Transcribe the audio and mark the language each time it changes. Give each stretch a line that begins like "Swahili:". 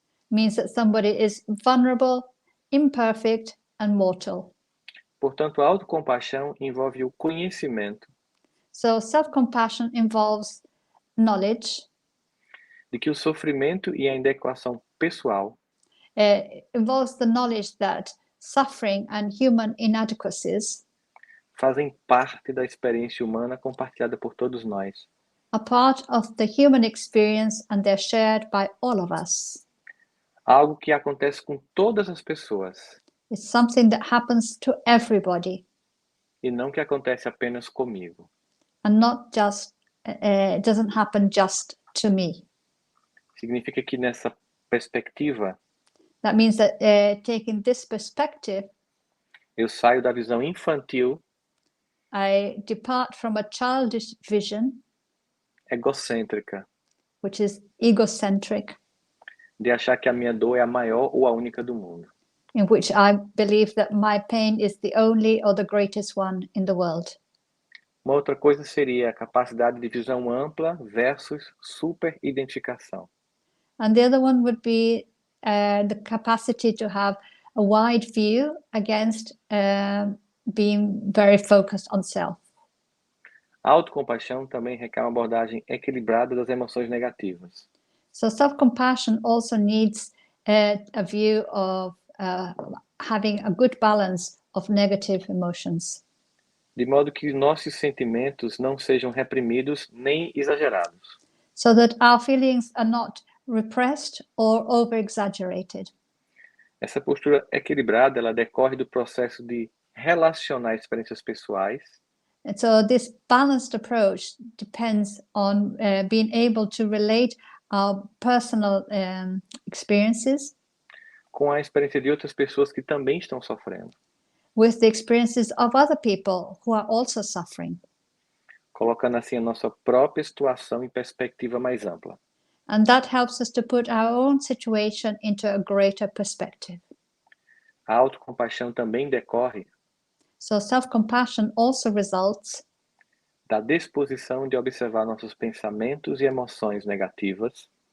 English: means that somebody is vulnerable, imperfect, and mortal.
Portuguese: Portanto, a autocompaixão envolve o conhecimento
English: So self-compassion involves knowledge,
Portuguese: de que o sofrimento e a inadequação pessoal
English: involves the knowledge that suffering and human inadequacies
Portuguese: fazem parte da experiência humana compartilhada por todos nós.
English: a part of the human experience, and they're shared by all of us.
Portuguese: Algo que acontece com todas as pessoas
English: It's something that happens to everybody,
Portuguese: e não que acontece apenas comigo.
English: and not just, it doesn't happen just to me.
Portuguese: Significa que nessa perspectiva,
English: That means that taking this perspective,
Portuguese: eu saio da visão infantil,
English: I depart from a childish vision,
Portuguese: egocêntrica,
English: which is egocentric,
Portuguese: de achar que a minha dor é a maior ou a única do mundo.
English: in which I believe that my pain is the only or the greatest one in the world.
Portuguese: Uma outra coisa seria a capacidade de visão ampla versus super-identificação.
English: And the other one would be the capacity to have a wide view against being very focused on self.
Portuguese: A autocompaixão também requer uma abordagem equilibrada das emoções negativas.
English: So self-compassion also needs a view of having a good balance of negative emotions,
Portuguese: De modo que nossos sentimentos não sejam reprimidos nem exagerados.
English: so that our feelings are not repressed or over-exaggerated.
Portuguese: Essa postura equilibrada, ela decorre do processo de relacionar experiências pessoais
English: And so this balanced approach depends on being able to relate our personal experiences
Portuguese: com a experiência de outras pessoas que também estão sofrendo,
English: with the experiences of other people who are also suffering.
Portuguese: colocando assim a nossa própria situação em perspectiva mais ampla.
English: And that helps us to put our own situation into a greater perspective.
Portuguese: A autocompaixão também decorre
English: So self-compassion also results
Portuguese: da disposição de observar nossos pensamentos e emoções negativas